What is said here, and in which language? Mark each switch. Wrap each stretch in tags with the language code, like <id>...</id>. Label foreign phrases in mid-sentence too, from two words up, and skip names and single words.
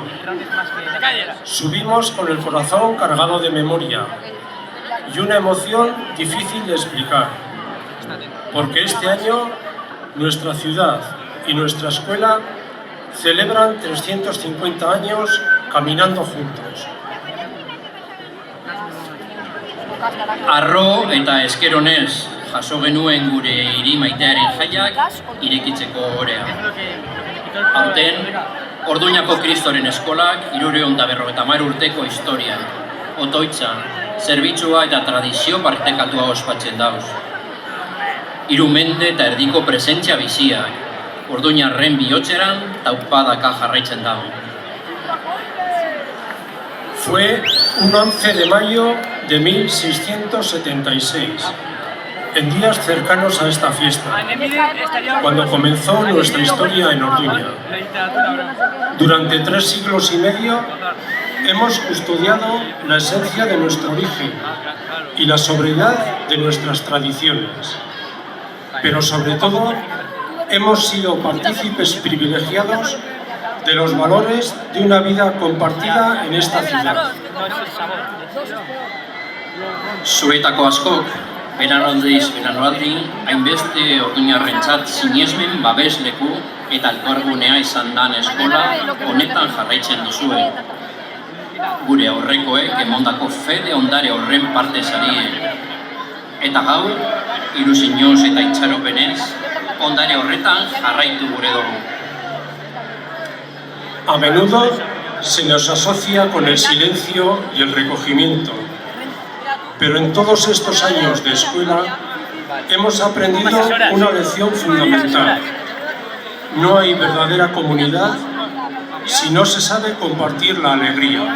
<es>Subimos con el corazón cargado de memoria y una emoción difícil de explicar, porque este año nuestra ciudad y nuestra escuela celebran 350 años caminando juntos.</es> <eu>Arro eta esker onez jaso genuen gure hiri maitearen jaiak irekitzeko orea. Aurten, Orduñako Kristoren eskolak 350 urteko historia, otoitza, zerbitzua eta tradizio partekatua ospatzen dauz. 3 mende eta erdiko presentzia biziak, Orduñarren bihotzeran taupadaka jarraitzen dago.</eu> <es>Fue un 11 de mayo de 1676, en días cercanos a esta fiesta, cuando comenzó nuestra historia en Orduña. Durante 3 siglos y medio hemos custodiado la esencia de nuestro origen y la sobriedad de nuestras tradiciones, pero sobre todo hemos sido partícipes privilegiados de los valores de una vida compartida en esta ciudad.</es> <eu>Zuetako askok, beranaldiz beranaldi, hainbeste Orduñarrentzat sinesmen babesleku eta elkargunea izan dan eskola honetan jarraitzen duzue. Gure aurrekoek emondako fede ondare horren parte zarien. Eta gaur, ilusinoz eta itxaropenez, ondare horretan jarraitu gure dugu.</eu> <es>A menudo se nos asocia con el silencio y el recogimiento, pero en todos estos años de escuela hemos aprendido una lección fundamental. No hay verdadera comunidad si no se sabe compartir la alegría.</es>